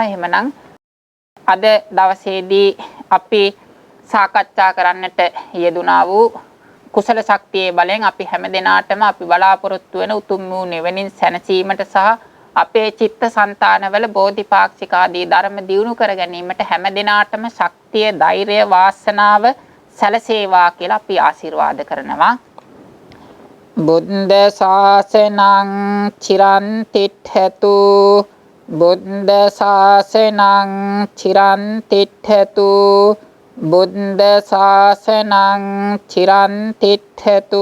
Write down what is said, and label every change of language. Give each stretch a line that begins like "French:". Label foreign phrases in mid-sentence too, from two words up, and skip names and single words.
Sinhala: එහෙමනම් අද දවසේදී අපි සාකච්ඡා කරන්නට යෙදුනා වූ කුසල ශක්තියේ බලෙන් අපි හැමදෙනාටම අපි බලාපොරොත්තු වෙන උතුම් වූ නිවනින් සැනසීමට සහ අපේ චිත්ත සංතානවල බෝධිපාක්ෂික ආදී ධර්ම දියුණු කර ගැනීමට හැමදෙනාටම ශක්තිය, ධෛර්යය, වාසනාව සැලසේවා කියලා අපි ආශිර්වාද කරනවා.
Pali: බුද්ධ ශාසනං චිරන් තිට්ඨතු, බුද්ධ ශාසනං චිරන් තිට්ඨතු, බුද්ධ ශාසනං චිරන් තිට්ඨතු.